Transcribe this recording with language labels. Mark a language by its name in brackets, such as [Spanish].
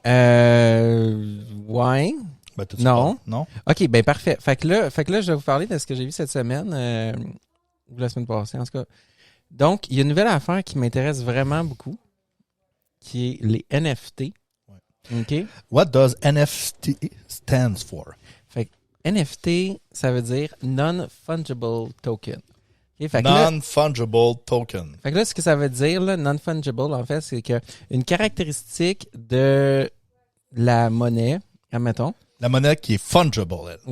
[French] Ouais. Ben, t'as-tu Non. pas? Non? OK, ben parfait. Fait que là, je vais vous parler de ce que j'ai vu cette semaine, ou la semaine passée, en tout cas. Donc, il y a une nouvelle affaire qui m'intéresse vraiment beaucoup, qui est les NFT. OK? [English] What does NFT stands for? [French] Fait que NFT, ça veut dire Non-Fungible Token. OK? Fait que là, [English] Non-fungible token. [French] fait que là, ce que ça veut dire, là, non-fungible, en fait, c'est que une caractéristique de la monnaie, admettons, La monnaie qui est fungible, elle.